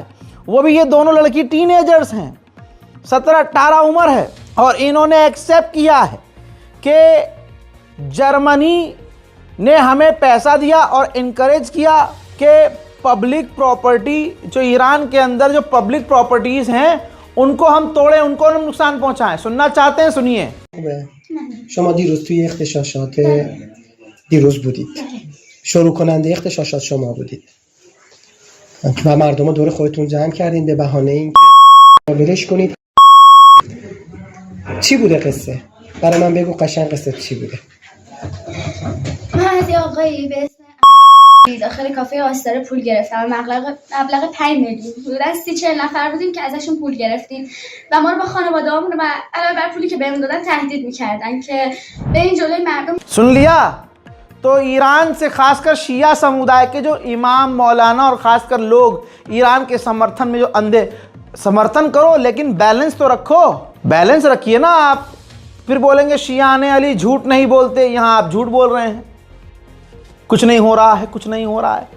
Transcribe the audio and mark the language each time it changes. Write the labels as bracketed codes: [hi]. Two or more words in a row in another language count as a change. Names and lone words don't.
[hi] वो भी ये दोनों लड़की टीनेजर्स हैं, 17-18 उम्र है, और इन्होंने एक्सेप्ट किया है कि जर्मनी ने हमें पैसा दिया और इनकरेज किया कि [en] public property, [hi] जो ईरान के अंदर जो [en] public properties [hi] हैं, उनको हम तोड़ें, उनको हम नुकसान पहुंचाएं। सुनना चाहते हैं? सुनिए। [fa] شما دیروز توی اغتشاشات دیروز بودید، شروع کننده اغتشاشات شما بودید و مردم رو دور خودتون جمع کردین به بهانه اینکه ولش کنید. چی بوده قصه؟ برای من بگو قشنگ قصه چی بوده. من از یه آقایی به اسم داخل کافه آستاره پول گرفتم. مبلغ 5 میلیون. حدود 30-40 نفر بودیم که ازشون پول گرفتیم و ما رو با خانواده‌هامون و علاوه بر پولی که بهمون دادن تهدید می‌کردن که به این جلوی مردم. [hi] सुन लिया? तो ईरान से खासकर शिया समुदाय के जो इमाम, मौलाना और ख़ासकर लोग ईरान के समर्थन में जो अंधे, समर्थन करो लेकिन बैलेंस तो रखो। बैलेंस रखिए ना। आप फिर बोलेंगे शियाने अली झूठ नहीं बोलते, यहाँ आप झूठ बोल रहे हैं, कुछ नहीं हो रहा है, कुछ नहीं हो रहा है।